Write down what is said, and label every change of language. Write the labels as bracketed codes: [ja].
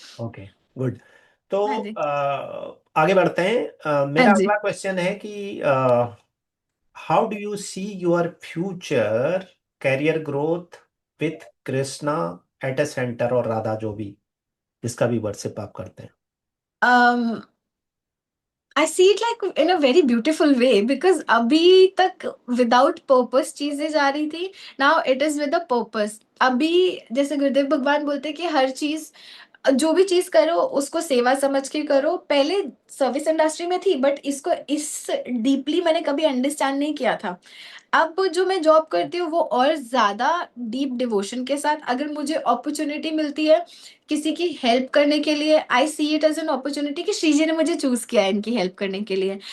[en] Okay, good. तो [hi] हाँ जी। आगे बढ़ते हैं। हाँ मेरा जी। [en] अगला क्वेश्चन है कि how do you see your future career growth with Krishna at a center, [hi] और राधा जो भी जिसका भी वर्शिप आप करते हैं? [en] um I see it like in a very beautiful way because [hi] अभी तक [en] without purpose [hi] चीजें जा रही थी, [en] now it is with a purpose। [hi] अभी जैसे गुरुदेव भगवान बोलते हैं कि हर चीज, जो भी चीज करो उसको सेवा समझ के करो। पहले सर्विस इंडस्ट्री में थी बट इसको इस डीपली मैंने कभी अंडरस्टैंड नहीं किया था। अब जो मैं जॉब करती हूँ वो और ज्यादा डीप डिवोशन के साथ, अगर मुझे अपॉर्चुनिटी मिलती है किसी की हेल्प करने के लिए, [en] I see it as an opportunity [hi] कि श्रीजी ने मुझे चूज किया है इनकी हेल्प करने के लिए।